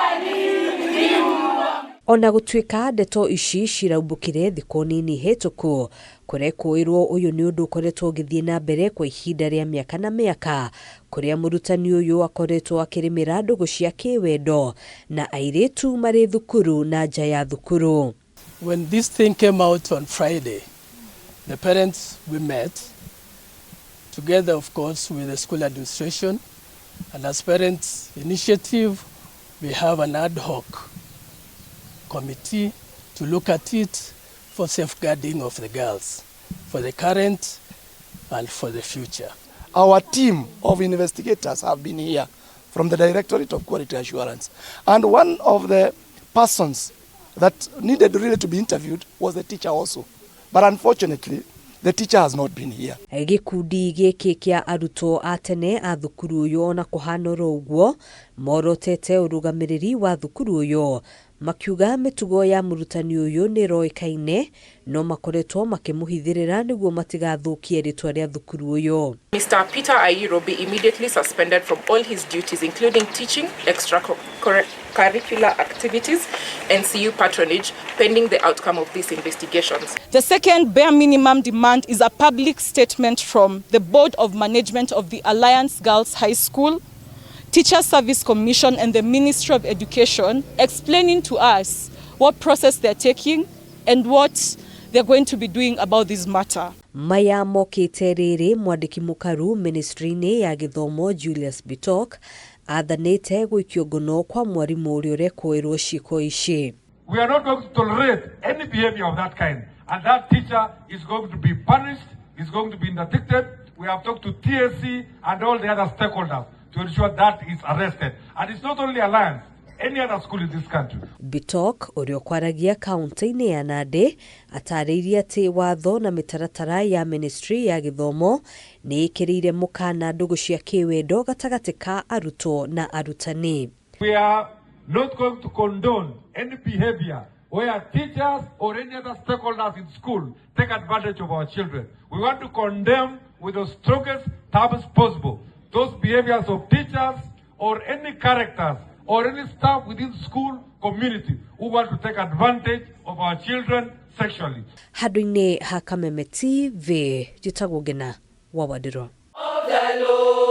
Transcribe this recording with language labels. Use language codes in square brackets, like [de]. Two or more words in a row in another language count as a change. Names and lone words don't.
[ki] Ona gũtuĩka ndeto ici ciraumbũkire thikũ nini hĩtũku, kũrekũĩrwo ũyũ nĩ ũndũ ũkoretwo ũgĩthiĩ na mbere kwa ihinda rĩa mĩaka na mĩaka, kũrĩa mũrutani ũyũ akoretwo akĩrĩmĩra ndũgũ cia kĩwendo na AIRITU marĩ thukuru na nja ya thukuru. [en] When this thing came out on Friday, the parents we met together, of course, with the school administration, and as parents initiative, we have an ad hoc committee to look at it for safeguarding of the girls, for the current and for the future. Our team of investigators have been here from the Directorate of Quality Assurance. And one of the persons that needed really to be interviewed was the teacher also. But unfortunately, the teacher has not been here. [ki] Gĩkundi gĩkĩ kĩa arutwo a tene a thukuru ũyũ ona kũhana ũguo morotete ũrũgamĩrĩri wa thukuru ũyũ, makiuga mĩtugo ya mũrutani ũyũ nĩ ĩroĩkaine no makoretwo makĩmũhithĩrĩra nĩguo matigathũkie rĩtwa rĩa thukuru ũyũ. [en] Mr. Peter Airo be immediately suspended from all his duties, including teaching, extracurricular activities, and CU patronage, pending the outcome of these investigations. The second bare minimum demand is a public statement from the Board of Management of the Alliance Girls High School, Teacher Service Commission, and the Ministry of Education, explaining to us what process they're taking and what they're going to be doing about this matter. [ki] Maya MOKITE RIRI MWANDIKI MUKARU Ministry-inĩ ya Githomo JULIUS BITOK ATHANITE GUIKIO NGONO kwa mwarimu ũrĩa ũrekũĩrwo ciĩko ici. [en] We are not going to tolerate any behavior of that kind, and that teacher is going to be punished, is going to be interdicted. We have talked to TSC and all the other stakeholders to ensure that is arrested. And it's not only Alliance, any other school in this country. [ki] BITOK ũrĩa ũkwaragia kaunti-inĩ ya Nandi atarĩirie atĩ watho na mĩtaratara ya Ministry ya Githomo nĩ ĩkĩrĩire mũkana ndũgũ cia kĩwendo gatagatĩ ka arutwo na arutani. [en] We are not going to condone any behavior where teachers or any other stakeholders in school take advantage of our children. We want to condemn with the strongest terms possible those behaviors of teachers or any characters or any staff within the school community who want to take advantage of our children sexually. [ki] Handũ-inĩ ha Kameme TV, njĩtagwo Ngina wa Wadĩro.